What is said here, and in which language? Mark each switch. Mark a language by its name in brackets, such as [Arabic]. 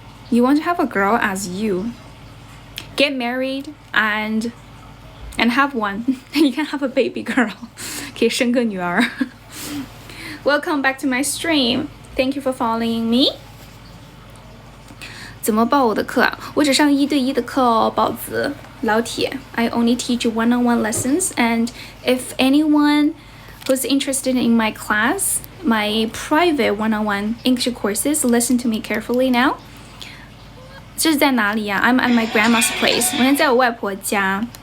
[English] You want to have a girl as you. Get married and have one. You can have a baby girl. [Chinese] 可以生个女儿. [English] Welcome back to my stream. Thank you for following me. [Chinese] 怎么报我的课啊？我只上1对1的课哦，宝子老铁。 [English] I only teach one-on-one lessons, and if anyone who's interested in my class, my private one-on-one English courses, listen to me carefully now. [Chinese] 这是在哪里呀？ [English] I'm at my grandma's place. [Chinese] 我现在在我外婆家。